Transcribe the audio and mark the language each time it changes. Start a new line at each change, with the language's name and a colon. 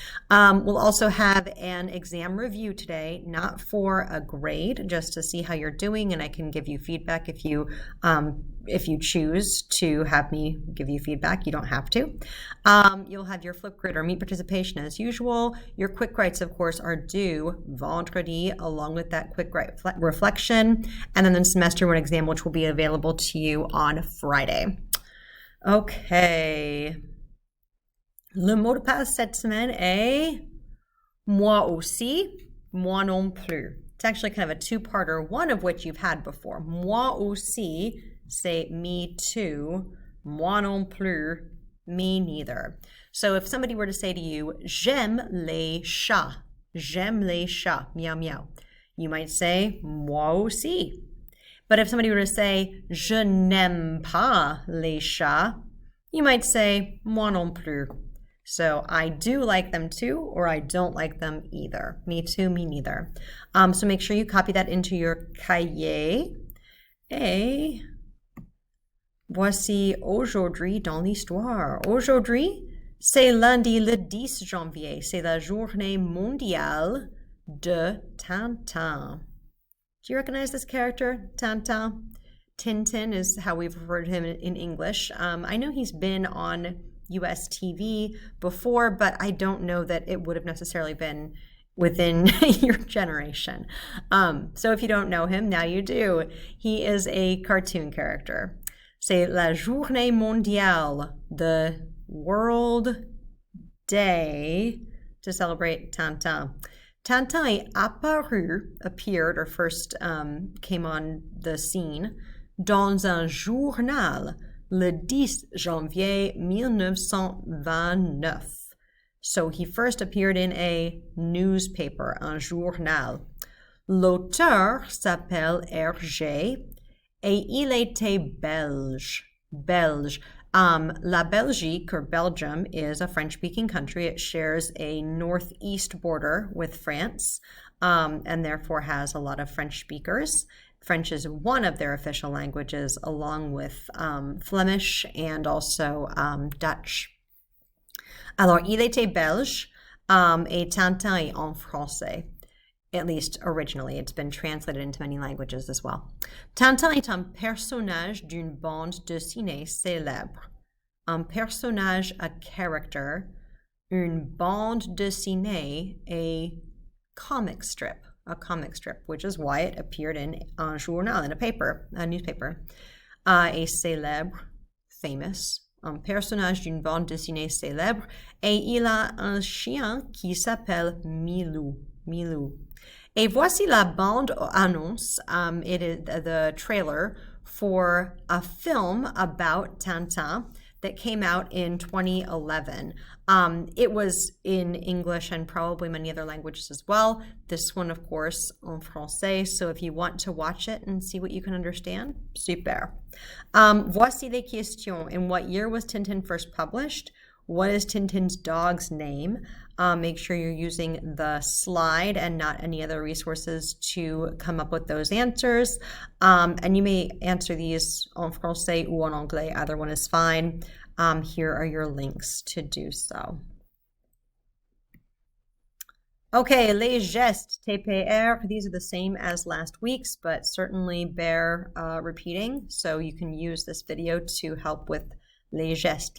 English: We'll also have an exam review today, not for a grade, just to see how you're doing, and I can give you feedback if you choose to have me give you feedback. You don't have to. You'll have your flip grid or meet participation as usual. Your quick writes, of course, are due vendredi, along with that quick write reflection, and then the semester one exam, which will be available to you on Friday. Okay.
French: Le mot de passe cette semaine est moi aussi, moi non plus.
English: It's actually kind of a two-parter, one of which you've had before.
French: Moi aussi,
English: say me too.
French: Moi non plus,
English: me neither. So if somebody were to say to you,
French: j'aime les chats,
English: meow meow, you might say
French: moi aussi.
English: But if somebody were to say
French: je n'aime pas les chats,
English: you might say
French: moi non plus.
English: So I do like them too, or I don't like them either. Me too, me neither. So make sure you copy that into your cahier.
French: Et voici aujourd'hui dans l'histoire. Aujourd'hui, c'est lundi le 10 janvier. C'est la journée mondiale de Tintin.
English: Do you recognize this character, Tintin? Tintin is how we've referred to him in English. I know he's been on US TV before, but I don't know that it would have necessarily been within your generation. So if you don't know him, now you do. He is a cartoon character.
French: C'est la journée mondiale,
English: the World Day to celebrate Tintin.
French: Tintin est
English: appeared, or first came on the scene,
French: dans un journal le 10 janvier 1929.
English: So he first appeared in a newspaper,
French: un journal. L'auteur s'appelle Hergé et il était belge. La Belgique,
English: or Belgium, is a French-speaking country. It shares a northeast border with France, and therefore has a lot of French speakers. French is one of their official languages, along with Flemish and also Dutch.
French: Alors, il était belge, et Tintin est en français.
English: At least originally, it's been translated into many languages as well.
French: Tintin est un personnage d'une bande dessinée célèbre. Un personnage,
English: a character.
French: Une bande dessinée,
English: a comic strip, which is why it appeared in
French: un journal,
English: in a newspaper.
French: Et célèbre,
English: famous.
French: Un personnage d'une bande dessinée célèbre. Et il a un chien qui s'appelle Milou. Et voici la bande-annonce.
English: It is the trailer for a film about Tintin that came out in 2011. It was in English and probably many other languages as well. This one, of course,
French: en français.
English: So if you want to watch it and see what you can understand, super.
French: Voici les questions.
English: In what year was Tintin first published? What is Tintin's dog's name? Make sure you're using the slide and not any other resources to come up with those answers. And you may answer these
French: en français ou en anglais.
English: Either one is fine. Here are your links to do so. Okay,
French: les gestes,
English: TPR, these are the same as last week's, but certainly bear repeating. So you can use this video to help with
French: les gestes.